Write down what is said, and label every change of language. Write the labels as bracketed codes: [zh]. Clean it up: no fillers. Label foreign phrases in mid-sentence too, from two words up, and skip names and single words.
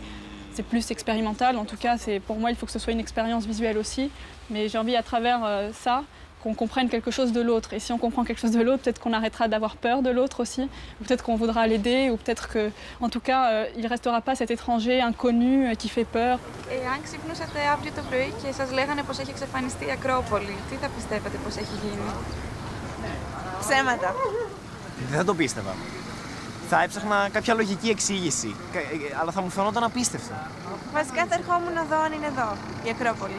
[fr] C'est plus expérimental, en tout cas pour moi il faut que ce soit une expérience visuelle aussi. Mais j'ai envie à travers ça qu'on comprenne quelque chose de l'autre. Et si on comprend quelque chose de l'autre, peut-être qu'on arrêtera d'avoir peur de l'autre aussi, ou peut-être qu'on voudra l'aider, ou peut-être que, en tout cas, il ne restera pas cet étranger inconnu qui fait peur. [el] Αν ξυπνούσατε αύριο το πρωί και σας λέγανε πως έχει εξαφανιστεί η Ακρόπολη, τι θα πιστεύατε πως έχει γίνει? Ψέματα. Δεν θα το πίστευα. Θα έψαχνα κάποια λογική εξήγηση, αλλά θα μου φαινόταν απίστευτο. Βασικά θα ερχόμουν να δω αν είναι εδώ, η Ακρόπολη.